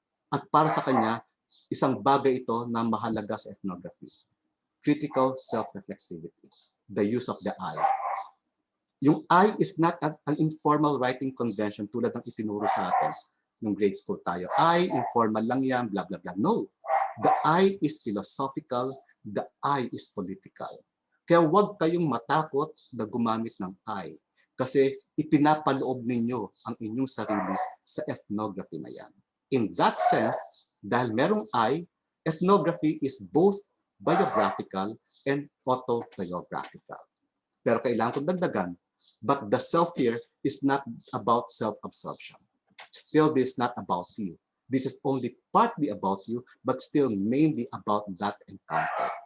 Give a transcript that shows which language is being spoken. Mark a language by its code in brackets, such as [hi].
[tl] At para sa kanya, isang bagay ito na mahalaga sa ethnography. [en] Critical self-reflexivity. The use of the I. Yung I is not an informal writing convention [tl] tulad ng itinuro sa atin nung grade school tayo. [en] I, informal lang yan, blah, blah, blah. No. The I is philosophical. The I is political. [tl] Kaya huwag kayong matakot na gumamit ng I. Kasi ipinapaloob ninyo ang inyong sarili sa ethnography na yan. [en] In that sense, [tl] dahil merong I, [en] ethnography is both biographical and autobiographical. [tl] Pero kailangan kong dagdagan, [en] but the self here is not about self-absorption. Still, this is not about you. This is only partly about you, but still mainly about that encounter.